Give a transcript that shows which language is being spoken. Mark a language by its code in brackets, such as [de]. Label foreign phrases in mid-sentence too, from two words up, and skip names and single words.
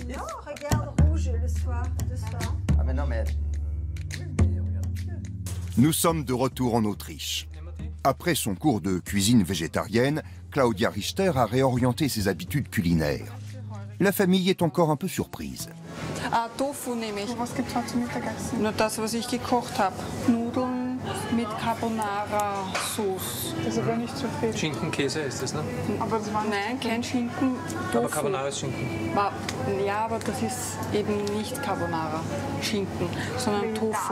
[fr] Non, regarde, rouge le soir, de soir. Ah mais non mais... Nous sommes de retour en Autriche. Après son cours de cuisine végétarienne, Claudia Richter a réorienté ses habitudes culinaires. La famille est encore un peu surprise. [de] Ah, Tofu nehme ich. Was gibt's heute zum Mittagessen? Nur das, was ich gekocht habe. Nudeln mit Carbonara-Sauce. Das ist aber nicht so viel. Schinkenkäse ist das, ne? Aber das war, nein, kein Schinken. Tofu. Aber Carbonara ist Schinken. Ja, aber das ist eben nicht Carbonara-Schinken, sondern Tofu.